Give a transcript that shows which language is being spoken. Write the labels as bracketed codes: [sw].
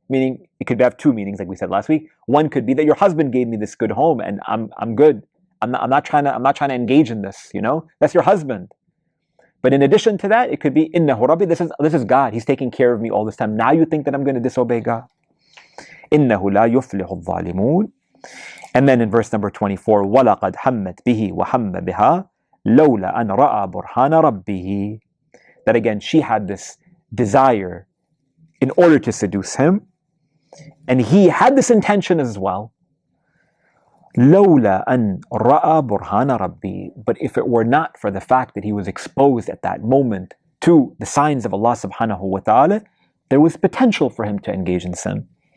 [en] Meaning, it could have two meanings, like we said last week. One could be that your husband gave me this good home and I'm good. I'm not trying to engage in this, That's your husband. But in addition to that, it could be [ar] innahu rabbi. [en] This is God. He's taking care of me all this time. Now you think that I'm going to disobey God? [ar] Innahu la yuflihu adh-dhalimun. [en] And then in verse number 24, [ar] وَلَقَدْ حَمَّتْ بِهِ وَحَمَّ بِهَا لَوْلَا أَنْ رَأَى بُرْهَانَ رَبِّهِ. [en] That again, she had this desire in order to seduce him. And he had this intention as well. [ar] لَوْلَا أَنْ رَأَى بُرْهَانَ رَبِّهِ. [en] But if it were not for the fact that he was exposed at that moment to the signs of Allah subhanahu wa ta'ala, there was potential for him to engage in sin.